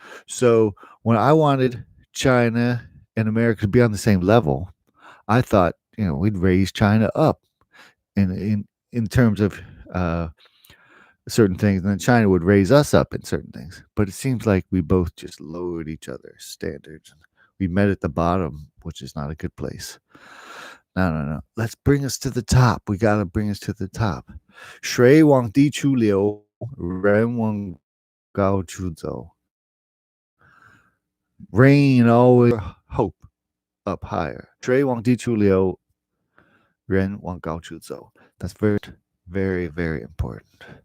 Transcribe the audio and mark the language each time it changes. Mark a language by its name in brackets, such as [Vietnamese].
[English] So when I wanted China and America to be on the same level, I thought, we'd raise China up in terms of certain things, and then China would raise us up in certain things. But it seems like we both just lowered each other's standards. We met at the bottom, which is not a good place. No. Let's bring us to the top. We got to bring us to the top. [Chinese] 水往低处流，人往高处走. [English] Rain always hope up higher. [Chinese] 水往低处流，人往高处走. [English] That's very Very, very important.